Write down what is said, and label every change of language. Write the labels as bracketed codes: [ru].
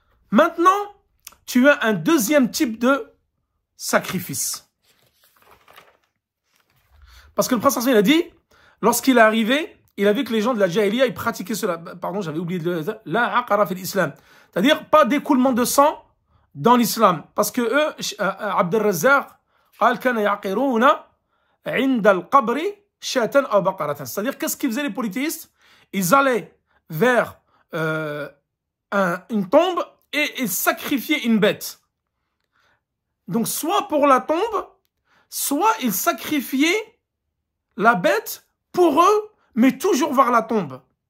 [fr] Maintenant, tu as un deuxième type de sacrifice. Parce que le prince il a dit, lorsqu'il est arrivé, il a vu que les gens de la Jahiliya, ils pratiquaient cela. Pardon, j'avais oublié de le... [ar] La aqara fil islam. [fr] C'est-à-dire, pas d'écoulement de sang dans l'islam. Parce que eux, [ar] Abd al-Razzaq, قال كان يعقرون عند القبر شاة أو بقرة. [fr] C'est-à-dire, qu'est-ce qu'ils faisaient les polythéistes? Ils allaient vers une tombe et ils sacrifiaient une bête. Donc, soit pour la tombe, soit ils sacrifiaient la bête pour eux, mais toujours vers la tombe.